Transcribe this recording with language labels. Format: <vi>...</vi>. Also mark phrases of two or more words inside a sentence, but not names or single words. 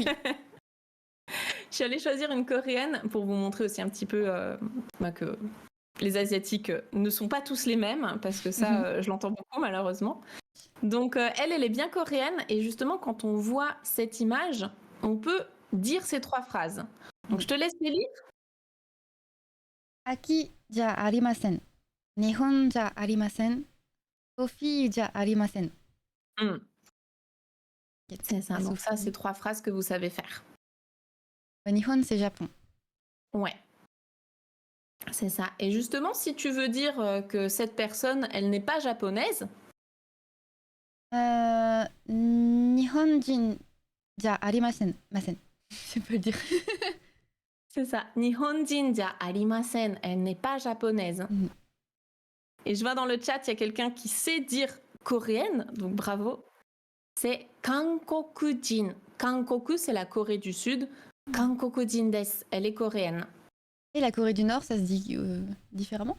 <fr>Je suis allée choisir une coréenne pour vous montrer aussi un petit peu que les Asiatiques ne sont pas tous les mêmes, parce que ça, je l'entends beaucoup malheureusement. Donc elle est bien coréenne, et justement quand on voit cette image, on peut dire ces 3 phrases. Donc je te laisse les lire.</fr> <ja>アキじゃありません。日本じゃありません. Sophieじゃありません.</ja> <fr>C'est ça, donc ça c'est 3 phrases que vous savez faire. Nihon, c'est Japon. Ouais. C'est ça. Et justement, si tu veux dire que cette personne, elle n'est pas japonaise,</fr> <ja>日本人じゃありません. Masen.</ja> <fr>Je peux le dire. c'est ça.</fr> <ja>日本人じゃありません,</ja> <fr>elle n'est pas japonaise. Mhm. Et je vois dans le chat, il y a quelqu'un qui sait dire coréenne, donc bravo. C'est Kankokujin. Kankoku, c'est la Corée du Sud.</fr> <ja>韓国人です,</ja> <fr>elle est coréenne. Et la Corée du Nord, ça se dit différemment?</fr>